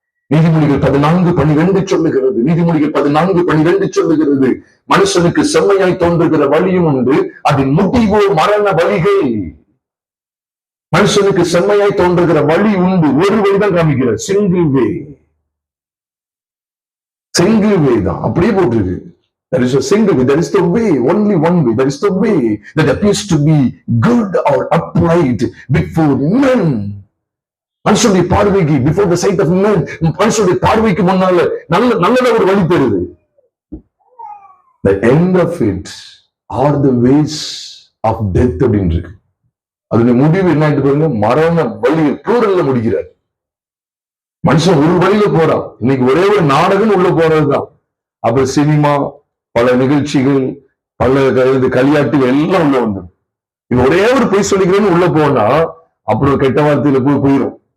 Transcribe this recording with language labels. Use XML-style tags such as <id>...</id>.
<ta>நீதிமொழிகள் 14:12 சொல்லுகிறது. நீதிமொழிகள் 14:12 சொல்லுகிறது, மனுஷனுக்கு செம்மையாய் தோன்றுகிற வழியும் உண்டு, அதன் முடிவோ மரண வழிகள். மனுஷனுக்கு செம்மையாய் தோன்றுகிற வழி உண்டு, ஒரு வழிதான் காமிக்கிற, சிங்கிள் வே தான் அப்படியே போட்டிருக்கு.</ta> <en>There is a single way, there is the way, only one way, there is the way that appears to be good or upright before men.</en> <ta>மனுஷனுடைய பார்வைக்கு,</ta> <en>before the sight of men,</en> <ta>மனுஷனுடைய பார்வைக்கு முன்னால நல்ல ஒரு வழி பெறுது.</ta> <en>The end of it are the ways of death</en> <ta>அப்படின்னு இருக்கு. அதனுடைய முடிவு என்ன பாருங்க, மரண வழி, ப்ளூரல்ல முடிக்கிறார். மனுஷன் ஒரு வழியில போறான். இன்னைக்கு ஒரே ஒரு நாடகம் உள்ள போறதுதான். அப்ப சினிமா, பல நிகழ்ச்சிகள், பல களியாட்டுகள் எல்லாம் உள்ள வந்துடும். இது ஒரே ஒரு பொய் சொல்லிக்கிறேன்னு உள்ள போனா அப்புறம் கெட்ட வார்த்தையில போயிடும்.</ta>